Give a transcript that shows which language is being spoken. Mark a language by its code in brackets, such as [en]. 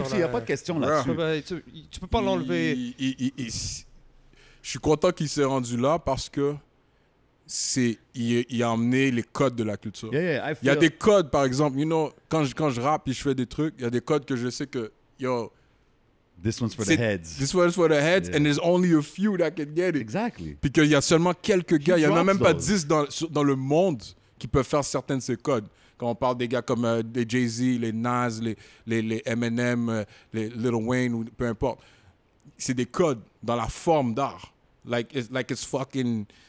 [fr] Il n'y a pas de question là-dessus. Tu peux pas l'enlever. Je suis content qu'il s'est rendu là parce que il a emmené les codes de la culture. Il y a des codes, par exemple, you know, quand je rappe et je fais des trucs, il y a des codes que je sais que, yo... [en] This one's for the heads. This one's for the heads, and there's only a few that can get it. Exactly. [fr] Puis qu'il y a seulement quelques gars, il n'y en a même pas 10 dans le monde qui peuvent faire certains de ces codes. Quand on parle des gars comme les Jay-Z, les Nas, les Eminem, les Lil Wayne, ou peu importe. C'est des codes dans la forme d'art. [en] Like it's fucking...